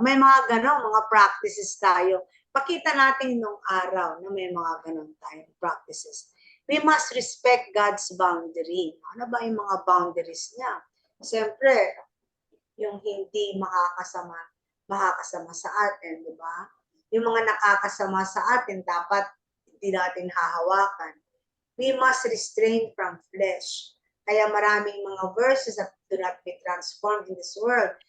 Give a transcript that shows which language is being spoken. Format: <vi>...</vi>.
<tl>May mga ganon, mga practices tayo. Pakita natin nung araw na may mga ganon tayong practices.</tl> <en>We must respect God's boundary.</en> <tl>Ano ba yung mga boundaries niya? Siyempre, yung hindi makakasama sa atin, di ba? Yung mga nakakasama sa atin, dapat hindi natin hahawakan.</tl> <en>We must restrain from flesh.</en> <tl>Kaya maraming mga</tl> <en>verses that do not be transformed in this world.</en>